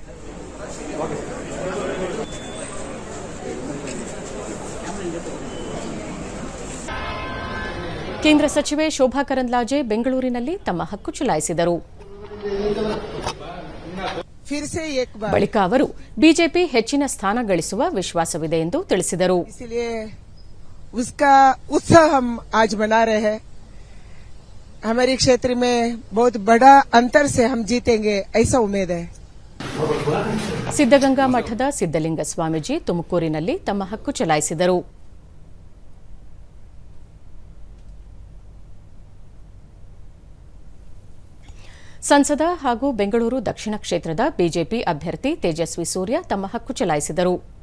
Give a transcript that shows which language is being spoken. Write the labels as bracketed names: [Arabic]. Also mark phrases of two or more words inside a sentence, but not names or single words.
[Kannada] ಕೇಂದ್ರ ಸಚಿವೆ ಶೋಭಾ ಕರಂದ್ಲಾಜೆ ಬೆಂಗಳೂರಿನಲ್ಲಿ ತಮ್ಮ ಹಕ್ಕು ಚಲಾಯಿಸಿದರು. ಬಳಿಕ ಅವರು ಬಿಜೆಪಿ ಹೆಚ್ಚಿನ ಸ್ಥಾನ ಗಳಿಸುವ ವಿಶ್ವಾಸವಿದೆ ಎಂದು ತಿಳಿಸಿದರು. [Hindi] उसका उत्सव हम आज मना रहे हैं. हमारे क्षेत्र में बहुत बड़ा अंतर से हम जीतेंगे ऐसा उम्मीद है. [Kannada] ಸಿದ್ಧಗಂಗಾ ಮಠದ ಸಿದ್ದಲಿಂಗ ಸ್ವಾಮೀಜಿ ತುಮಕೂರಿನಲ್ಲಿ ತಮ್ಮ ಹಕ್ಕು ಚಲಾಯಿಸಿದರು. ಸಂಸದ ಹಾಗೂ ಬೆಂಗಳೂರು ದಕ್ಷಿಣ ಕ್ಷೇತ್ರದ ಬಿಜೆಪಿ ಅಭ್ಯರ್ಥಿ ತೇಜಸ್ವಿ ಸೂರ್ಯ ತಮ್ಮ ಹಕ್ಕು ಚಲಾಯಿಸಿದರು.